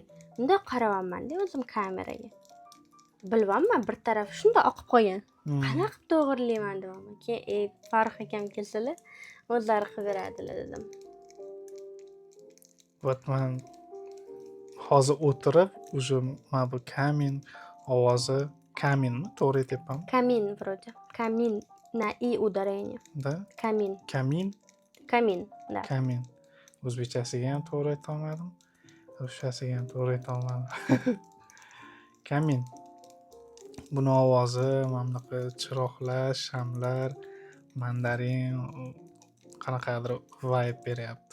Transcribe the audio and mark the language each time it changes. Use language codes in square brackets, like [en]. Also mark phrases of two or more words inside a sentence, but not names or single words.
[uz] Bunda qarayapman-da o'zim kameraga. Bilmayman, bir tarafi shunda oqib qolgan. Qanaqa to'g'rilayman deyman. Keyin Farruh akam kelsalar, o'zlari qilib beradilar dedim. Вот man hozir o'tirib уже mana bu kamin ovozi kaminmi to'g'ri aytyapmanmi? [ru] Kamin вроде. Kamin на и ударение. Da Kamin. kamin Да. [uz] kamin o'zbekchasiga ham to'g'ri aytolmadim, ruschasiga ham to'g'ri aytolmadim. Kamin buni ovozi mana bunaqa chiroqlar, shamlar, mandarin qanaqadir vibe beryapti.